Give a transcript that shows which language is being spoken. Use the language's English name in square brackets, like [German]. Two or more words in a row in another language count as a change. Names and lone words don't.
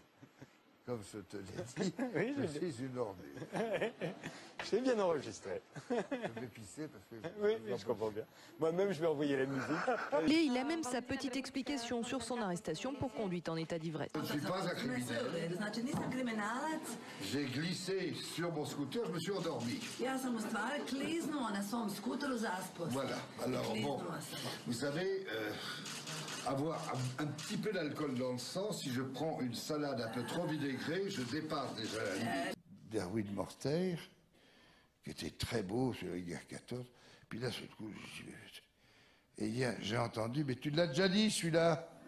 [French] Comme je te l'ai dit, Oui, je suis une ordure. C'est bien enregistré. Je vais pisser parce que... Oui, je comprends bien. Moi-même, je vais envoyer la musique. Et il a même sa petite explication sur son arrestation pour conduite en état d'ivresse. Je ne suis pas un criminel. [Serbian] Znači nisam kriminalac. [French] J'ai glissé sur mon scooter, je me suis endormi. [Serbian] Ja sam u stvari kliznuo na svom skuteru zaspo. [French] Voilà. Alors bon, [Serbian] Kliznuo sam. [French] vous savez, avoir un petit peu d'alcool dans le sang, si je prends une salade un peu trop vinaigrée, je dépasse déjà la limite. Darwin Morter, qui était très beau sur la guerre 14, puis là, tout coup, et j'ai entendu, mais tu l'as déjà dit celui-là?